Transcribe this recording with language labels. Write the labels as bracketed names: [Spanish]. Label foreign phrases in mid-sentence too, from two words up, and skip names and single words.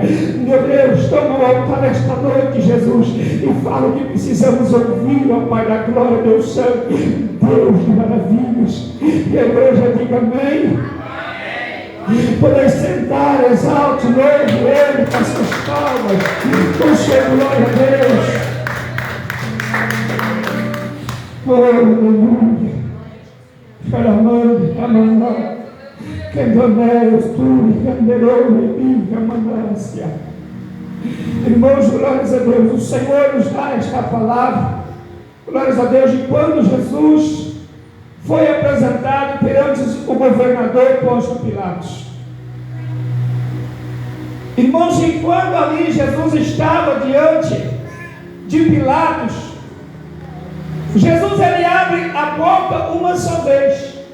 [Portuguese] Meu Deus, toma o altar esta noite, Jesus, e fala o que precisamos ouvir, ó Pai da glória, Deus Santo, Deus de maravilhas. E a igreja diga amém. Poder sentar, exalte, louve Ele com as suas palmas, com sua glória a Deus. Oh, aleluia. Caramande, amandá, candoneus, turi, canderou, rebiga, mandácia. Irmãos, glórias a Deus, o Senhor nos dá esta palavra, glórias a Deus, de quando Jesus foi apresentado perante o governador Pôncio Pilatos. Irmãos, enquanto ali Jesus estava diante de Pilatos, Jesus ele abre a boca uma só vez.